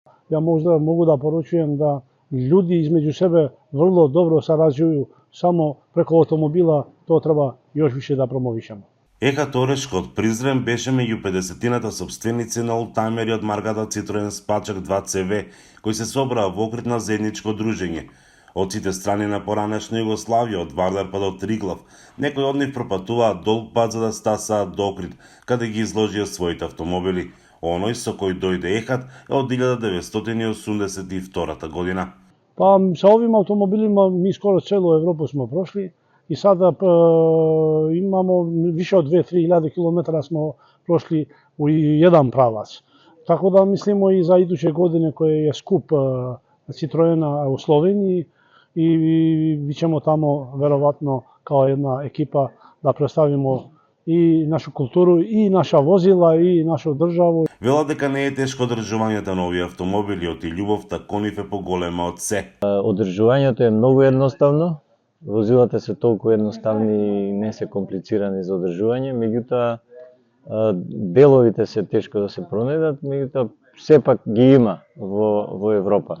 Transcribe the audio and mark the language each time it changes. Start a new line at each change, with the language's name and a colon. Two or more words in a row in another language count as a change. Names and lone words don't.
Serbian: Ja možda mogu da poručujem da ljudi između sebe vrlo dobro sarađuju, samo preko automobila to treba još više da promovišemo.
Macedonian: Еха Торешко од Призрен беше меѓу 50-тината собственици на олдтаймери од марката Citroen Spacek 2CV, кои се собраа во Охрид на заедничко дружење. Од сите страни на поранешна Југославија, од Вардар па до Триглав, некои од нив пропатуваат долг пат за да стасаат до Охрид, каде ги изложија своите автомобили. Оној со кој дојде Ехат е од 1982 година.
Serbian: Па sa ovim automobilima mi skoro celu Evropu smo prošli i sada imamo više od 2-3 hiljade kilometara smo prošli u jedan pravac. Tako da mislimo i za iduće godine koje je skup Citroena u Sloveniji i bit ćemo tamo verovatno kao jedna ekipa da predstavimo i našu kulturu, i naša vozila, i našu državu.
Macedonian: Вела дека не е тешко одржувањето на овие автомобили, оти љубовта кон нив е поголема од се. Одржувањето е многу едноставно. Возилата се толку едноставни и не се комплицирани за одржување, меѓутоа деловите се тешко да се пронајдат, меѓутоа сепак ги има во Европа.